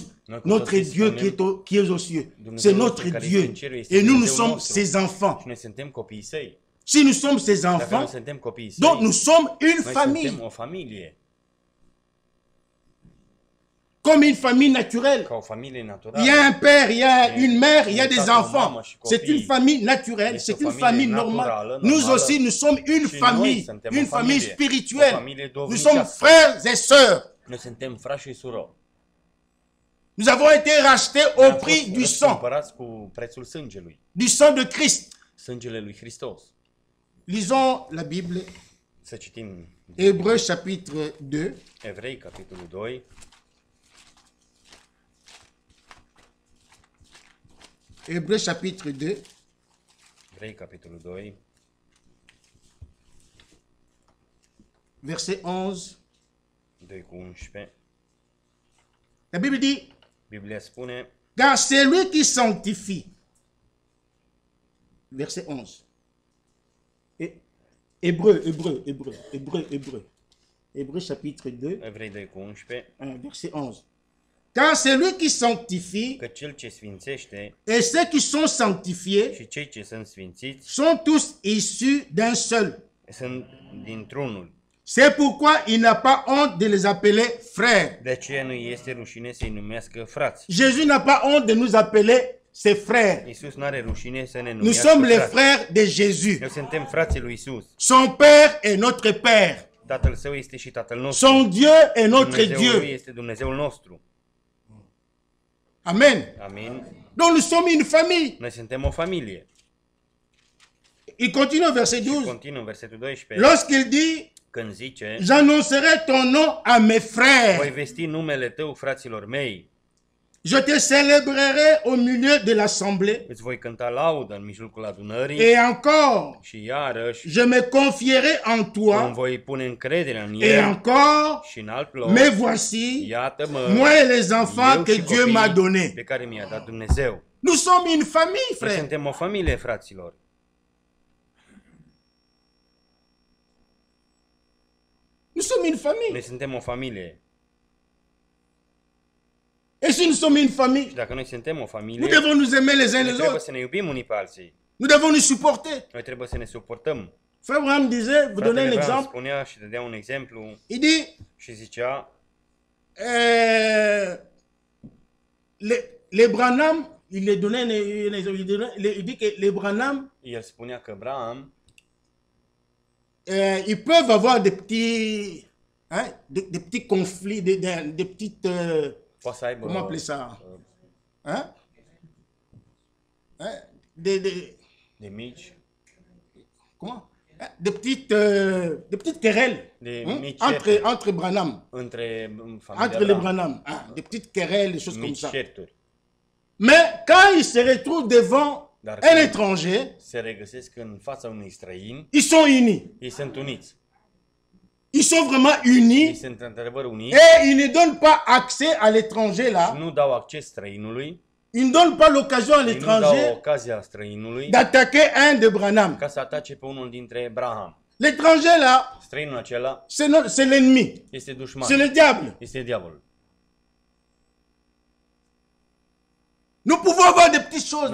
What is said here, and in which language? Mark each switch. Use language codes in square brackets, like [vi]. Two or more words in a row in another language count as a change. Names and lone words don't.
[ro] Noi cu [fr] notre [ro] toții [fr] Dieu [ro] spunem, [fr] qui est aux cieux. [ro] Dumnezeu [fr] C'est [ro] nostru [fr] notre [ro] care [fr] Dieu. [ro] este în cerul este [fr] Et nous, nous [ro] Dumnezeu [fr] sommes [ro] nostru. [fr] ses enfants. [ro] Și noi suntem copiii săi. [fr] Si nous sommes ses [ro] Dacă noi [fr] enfants, [ro] suntem copiii săi, [fr] donc nous sommes une [ro] noi [fr] famille. [ro] suntem o familie. [fr] Comme une famille naturelle. [ro] Ca o familie [fr] Il [ro] naturală. [fr] y a un père, il y a une mère, il y a des [ro] Tată, [fr] enfants. [ro] mamă și [fr] C'est [ro] copii. [fr] une famille naturelle, [ro] Este [fr] c'est [ro] o [fr] une [ro] familie [fr] famille [ro] naturală, [fr] normale. Nous [ro] normală. [fr] aussi, nous sommes une [ro] Și noi [fr] famille, [ro] suntem [fr] une [ro] o [fr] famille [ro] familie, [fr] spirituelle. [ro] o familie [fr] Nous sommes [ro] duhovnicească. [fr] frères et sœurs. [ro] Noi suntem frați și surori. [fr] Nous avons été rachetés au [ro] Am [fr] prix [ro] fost [fr] du sang, [ro] răscumpărați cu prețul sângelui. [fr] du sang de Christ. [ro] Sângele lui Hristos. [fr] Lisons la Bible, [ro] Să citim [fr] Hébreux chapitre 2, [ro] Evrei, capitolul 2, [fr] Hébreux chapitre 2, [ro] Evrei, capitolul 2, [fr] verset 11. [ro] 2 cu 11. [fr] La Bible dit, [ro] Biblia spune, [fr] car c'est lui qui sanctifie. Verset 11. Hébreux chapitre 2, [ro] Evrei 2 cu 11, [fr] verset 11. Car c'est lui qui sanctifie, [ro] că cel ce sfințește [fr] et ceux qui sont sanctifiés [ro] și cei ce sunt sfințiți [fr] sont tous issus d'un seul. [ro] sunt dintr-unul. [fr] C'est pourquoi il n'a pas honte de les appeler frères. [ro] De aceea nu este rușine să-i numească frați. [fr] Jésus n'a pas honte de nous appeler ses frères. [ro] Iisus n-are rușine să ne [fr] Nous [ro] numească [fr] sommes les [ro] frați. [fr] frères de Jésus. [ro] Noi suntem frații lui Iisus. [fr] Son Père est notre Père. [ro] Tatăl său este și Tatăl nostru. [fr] Son Dieu est notre [ro] Dumnezeul lui [fr] Dieu. [ro] este Dumnezeul nostru. [fr] Amen. [ro] Amin. [fr] Donc nous sommes une famille. [ro] Noi suntem o familie. [fr] Il continue au verset [ro] Și [fr] 12. [ro] continuă în versetul 12. [fr] Lorsqu'il dit, [ro] Când zice, [fr] j'annoncerai ton nom à mes [ro] voi [fr] frères. [ro] vesti numele tău fraților mei, [fr] Je te célébrerai au milieu de l'assemblée. [ro] îți voi cânta laudă în mijlocul adunării [fr] Et encore, [ro] și iarăși [fr] je me confierai en [ro] îmi [fr] toi. [ro] voi pune încredere în [fr] Et [ro] el [fr] encore, [ro] și în alt loc. [fr] mais voici, [ro] Iată-mă, [fr] moi et les enfants [ro] eu [fr] que [ro] și [fr] Dieu m'a [ro] copiii [fr] donnés. [ro] pe care mi-a dat Dumnezeu. [fr] Nous sommes une famille, [ro] Noi [fr] frère. [ro] suntem o familie, fraților. [fr] Nous sommes une famille. [ro] Noi suntem o familie. [fr] Et si nous sommes une [ro] Și [fr] famille, [ro] dacă noi suntem o [fr] nous [ro] familie, [fr] devons nous aimer les uns [ro] noi [fr] les [ro] trebuie [fr] autres. [ro] să ne iubim unii pe alții. [fr] Nous devons nous supporter. [ro] Noi trebuie să ne suportăm. [fr] Frère Abraham disait, vous donnez un [ro] Fratele Abraham [fr] exemple, [ro] spunea și dădea un exemplu [fr] il dit, [ro] și zicea, [fr] les Branham, il les donnait un exemple, il dit que les Branham, [ro] el spunea că Abraham [fr] ils peuvent avoir des petits, hein, des petits conflits, des petites, [ro] poate să aibă [fr] comment appeler ça, hein? Hein? [ro] de mici, [fr] Comment? Hein? Des petites querelles, [ro] de [fr] hein? [ro] mici [fr] entre Branham, [ro] între familia [fr] entre les [ro] Abraham, [fr] Branham, hein? Des petites querelles, des choses comme [ro] mici [fr] ça. [ro] certuri. [fr] Mais quand ils se retrouvent devant [ro] Dar [fr] un [ro] când [fr] étranger, [ro] se regăsesc în fața unui străin, [fr] ils sont unis. [ro] ei sunt uniți. [fr] Ils sont vraiment [ro] Ei [fr] unis [ro] sunt într-adevăr uniți [fr] et ils ne donnent pas accès à l'étranger [ro] și [fr] là. [ro] nu dau acces străinului, [fr] Ils ne donnent pas l'occasion à [ro] ei nu dau [fr] l'étranger [ro] ocazia străinului [fr] d'attaquer un de Branham. [ro] ca să atace pe unul dintre Abraham. [fr] L'étranger là, [ro] Străinul acela [fr] c'est l'ennemi, [ro] este [fr] c'est [ro] dușman, [fr] le diable. [ro] este diavolul. [fr] Nous pouvons avoir des petites choses